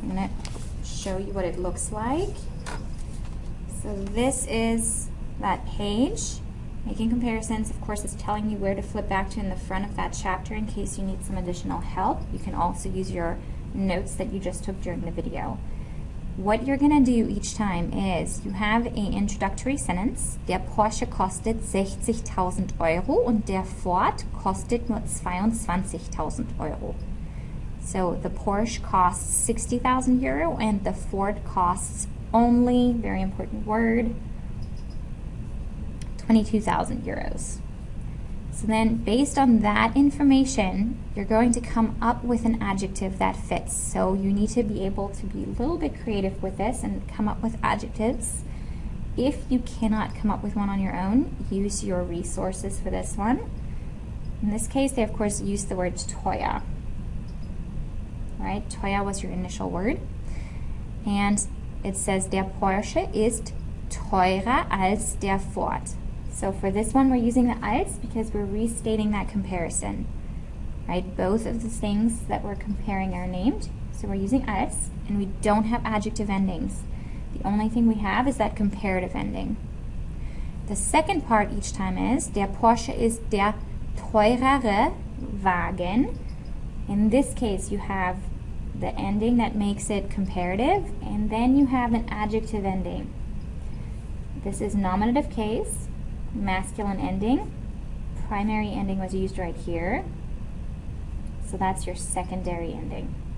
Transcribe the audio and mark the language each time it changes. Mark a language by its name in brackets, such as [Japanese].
[English] I'm going to show you what it looks like. So this is that page, making comparisons. Of course, it's telling you where to flip back to in the front of that chapter in case you need some additional help. You can also use your notes that you just took during the video. What you're going to do each time is you have an introductory sentence. [German] Der Porsche kostet 60.000 Euro und der Ford kostet nur 22.000 Euro. [English] So the Porsche costs 60,000 euro and the Ford costs only, very important word, 22,000 euros. So then based on that information, you're going to come up with an adjective that fits. So you need to be able to be a little bit creative with this and come up with adjectives. If you cannot come up with one on your own, use your resources for this one. In this case, they of course used the word teuer. Right? Teuer was your initial word. And it says, [German] der Porsche ist teurer als der Ford. [English] So for this one, we're using the als because we're restating that comparison, right? Both of the things that we're comparing are named. So we're using als, and we don't have adjective endings. The only thing we have is that comparative ending. The second part each time is, [German] der Porsche ist der teurere Wagen. [English] In this case, you have the ending that makes it comparative, and then you have an adjective ending. This is nominative case. Masculine ending. Primary ending was used right here. So that's your secondary ending.